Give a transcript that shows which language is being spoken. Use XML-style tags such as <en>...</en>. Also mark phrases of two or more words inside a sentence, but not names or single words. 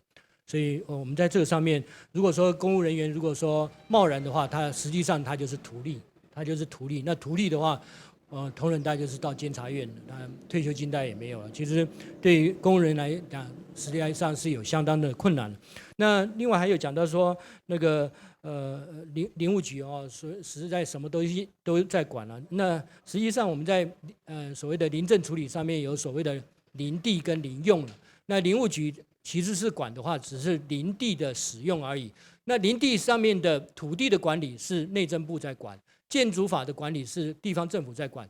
<zh>所以我們在這個上面，如果說公務人員如果說貿然的話，他實際上他就是圖利，那圖利的話，同仁大概就是到監察院，退休金大概也沒有了。其實對於公務人來講，實際上是有相當的困難的。那另外還有講到說，那個林務局實在什麼東西都在管了。那實際上我們在所謂的林政處理上面有所謂的林地跟林用了。那林務局其實是管的話，只是林地的使用而已。那林地上面的土地的管理是內政部在管，建築法的管理是地方政府在管。</zh>